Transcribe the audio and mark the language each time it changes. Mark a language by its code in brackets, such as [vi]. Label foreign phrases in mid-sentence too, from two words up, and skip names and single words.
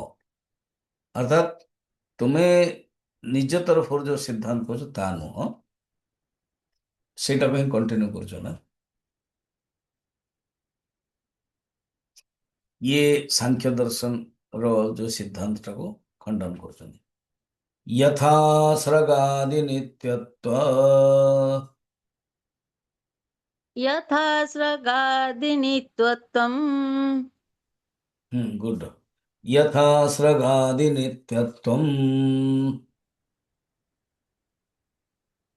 [or] ଅର୍ଥାତ୍ ତୁମେ ନିଜ ତରଫରୁ ଯୋଉ ସିଦ୍ଧାନ୍ତ କରୁଛ ତାହା ନୁହଁ, ସେଇଟାକୁ ହିଁ କଣ୍ଟିନ୍ୟୁ କରୁଛ ନା। ଇଏ ସାଂଖ୍ୟ ଦର୍ଶନ ର ଯୋଉ ସିଦ୍ଧାନ୍ତଟାକୁ ଖଣ୍ଡନ କରୁଛନ୍ତି। [sa] यथा स्रगादि नित्यत्व यथा स्रगादिनित्यत्वम् गुड। यथा स्रगादि नित्यत्वम्